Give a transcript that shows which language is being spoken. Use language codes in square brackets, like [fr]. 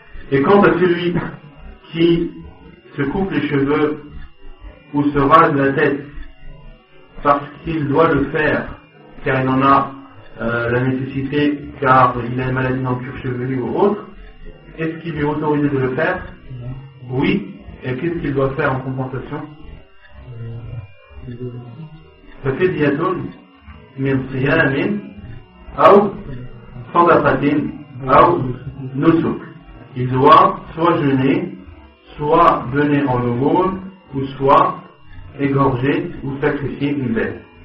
[fr] Et quant à celui qui se coupe les cheveux ou se rase la tête parce qu'il doit le faire, car il en a la nécessité car il a une maladie dans le cuir chevelu ou autre, est-ce qu'il lui est autorisé de le faire? Oui. Et qu'est-ce qu'il doit faire en compensation? [ar] ففدية من صيام أو صدقة أو نسك. [fr] Il doit soit jeûner, soit donner en aumône, ou soit égorger ou sacrifier une bête.